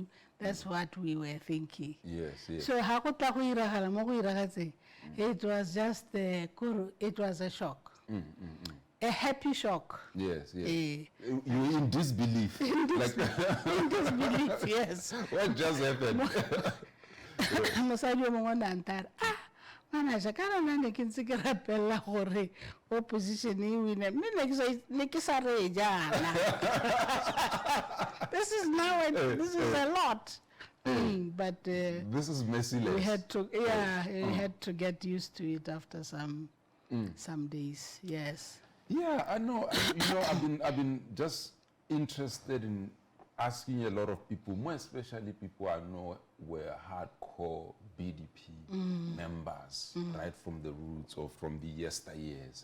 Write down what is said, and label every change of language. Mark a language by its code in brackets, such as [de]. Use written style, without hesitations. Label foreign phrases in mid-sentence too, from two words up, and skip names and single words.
[en] That's what we were thinking. Yes. So it was just it was a shock. A happy shock. Yes. You were in disbelief. In disbelief, yes. What just happened? [tn] Mosadi o mongwe a ntare manager ka rona ne ke ntse ke rapella gore opposition e wine mme ne ke sa re jana. [en] This is a lot. But this is merciless. We had to we had to get used to it after some days. Yes. Yeah, I know. I've been just interested in asking a lot of people, more especially people I know were hardcore BDP members, right from the roots or from the yesteryears.